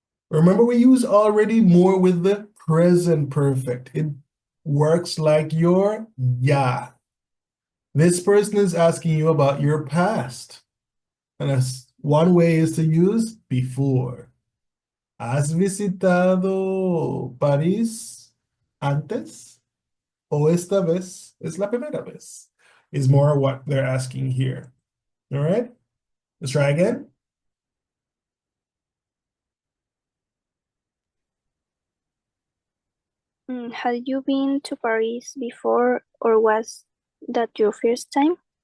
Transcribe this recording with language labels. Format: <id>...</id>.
<en>Remember, we use already more with the present perfect. It works like your ya. This person is asking you about your past. And one way is to use before.</en> <es>¿Has visitado París antes? O esta vez es la primera vez?</es> <en>Is more what they're asking here. All right? Let's try again. Had you been to Paris before, or was that your first time?</en>